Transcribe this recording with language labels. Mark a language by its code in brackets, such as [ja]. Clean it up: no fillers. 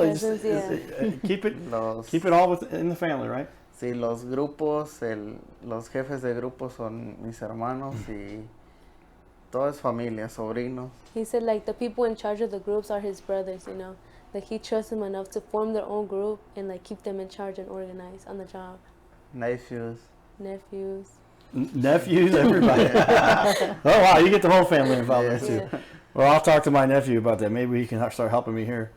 [en] It's- Cousins, keep it [es] Los, [en] keep it all within the family, right? [es] sí, los grupos, los jefes de grupos son mis hermanos y todo es familia, sobrinos. [en] He said like the people in charge of the groups are his brothers, you know, like he trusts them enough to form their own group and like keep them in charge and organized on the job. Nephews. Nephews. Nephews, everybody. Oh wow, you get the whole family involved Yes. too. Well, I'll talk to my nephew about that. Maybe he can start helping me here.